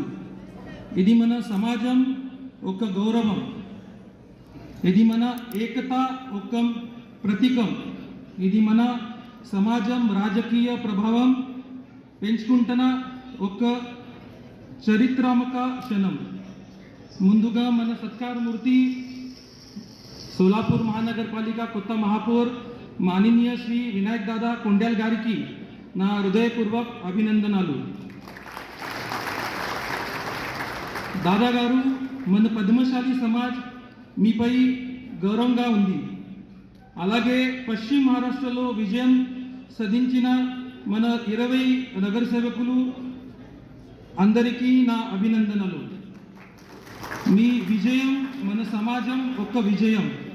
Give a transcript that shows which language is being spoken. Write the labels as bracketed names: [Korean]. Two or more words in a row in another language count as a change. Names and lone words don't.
[Telugu] ఇది మన సమాజం ఒక గౌరవం, ఇది మన ఏకత ఒక ప్రతీకం, ఇది మన సమాజం రాజకీయ ప్రభావం పెంచుకుంటున్న ఒక చరిత్రాత్మక క్షణం। ముందుగా మన సత్కారమూర్తి सोलापूर महानगरपालिका కొత్త మహాపౌర్ మాననీయ శ్రీ వినాయక్ దాదా కొండ్యాల్ గారికి నా హృదయపూర్వక అభినందనలు। దాదా గారు మన పద్మశాలి సమాజ్ మీపై గౌరవంగా ఉంది। అలాగే పశ్చిమ మహారాష్ట్రలో విజయం సాధించిన మన 20 నగర సేవకులు అందరికీ నా అభినందనలు। మీ విజయం మన సమాజం ఒక విజయం।